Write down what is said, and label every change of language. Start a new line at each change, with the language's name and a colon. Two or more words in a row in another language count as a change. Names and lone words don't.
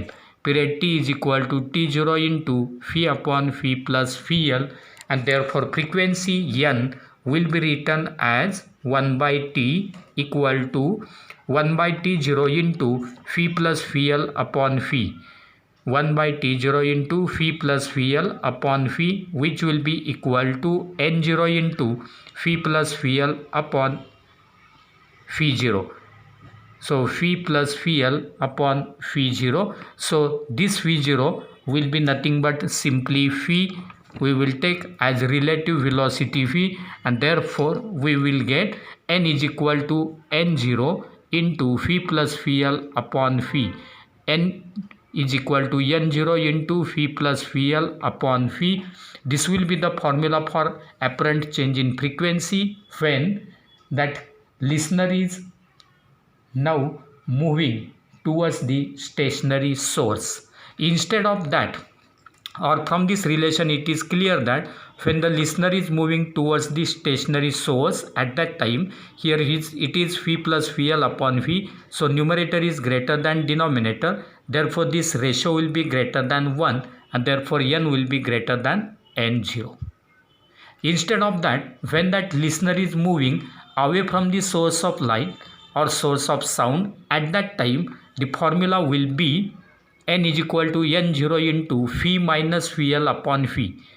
English: Period T is equal to T0 into Phi upon Phi plus Phi L, and therefore frequency N will be written as 1 by T equal to 1 by T0 into Phi plus Phi L upon Phi, 1 by T0 into Phi plus Phi L upon Phi, which will be equal to N0 into Phi plus Phi L upon phi 0. So phi plus phi L upon phi 0. So this phi 0 will be nothing but simply phi we will take as relative velocity phi, and therefore we will get n is equal to n0 into phi plus phi L upon phi. N is equal to n0 into phi plus phi L upon phi. This will be the formula for apparent change in frequency when that listener is now moving towards the stationary source. Instead of that, or from this relation, it is clear that when the listener is moving towards the stationary source, at that time here it is phi plus phi L upon phi. So numerator is greater than denominator, therefore this ratio will be greater than 1, and therefore n will be greater than n0. Instead of that, when that listener is moving away from the source of light or source of sound, at that time the formula will be n is equal to n0 into phi minus phi L upon phi.